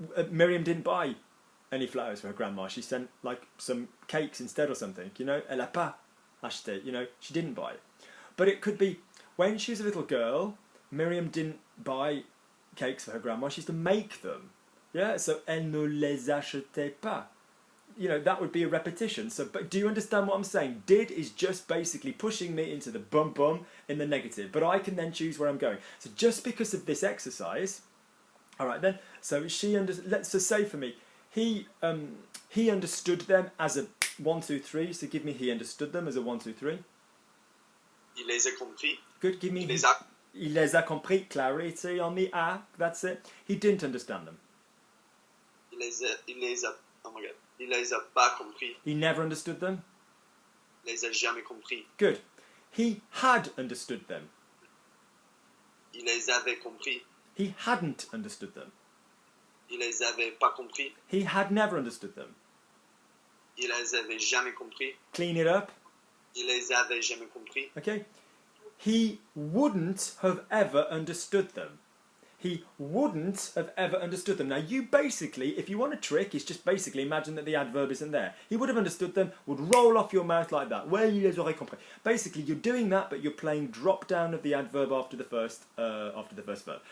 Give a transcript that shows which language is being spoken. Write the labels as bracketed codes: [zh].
[en] Miriam didn't buy any flowers for her grandma. She sent like some cakes instead or something, [fr] Elle a pas acheté, [en] she didn't buy. But it could be when she was a little girl, Miriam didn't buy cakes for her grandma, she used to make them. Yeah, so [fr] elle ne les achetait pas. [en] That would be a repetition. So, but do you understand what I'm saying? Did is just basically pushing me into the bum bum in the negative, but I can then choose where I'm going. So just because of this exercise, all right then, so let's just say for me, he understood them as a 1, 2, 3. So give me he understood them as a 1, 2, 3. [fr] Il les a compris. [en] Good. Give me [fr] Il les a compris. [en] Clarity on the a. That's it. He didn't understand them. [fr] Il les a. [en] Oh my god. [fr] Il les a pas compris. [en] He never understood them. [fr] Il les a jamais compris. [en] Good. He had understood them. [fr] Il les avait compris. [en] He hadn't understood them. [fr] Il les avait pas compris. [en] He had never understood them. [fr] Il les avait jamais compris. [en] Clean it up. [fr] Il les avait jamais compris. [en] Okay. He wouldn't have ever understood them. He wouldn't have ever understood them. Now, you basically, if you want a trick, is just basically imagine that the adverb isn't there. He would have understood them, would roll off your mouth like that. Well, [fr] il les aurait compris. [en] Basically, you're doing that, but you're playing drop down of the adverb after the first verb.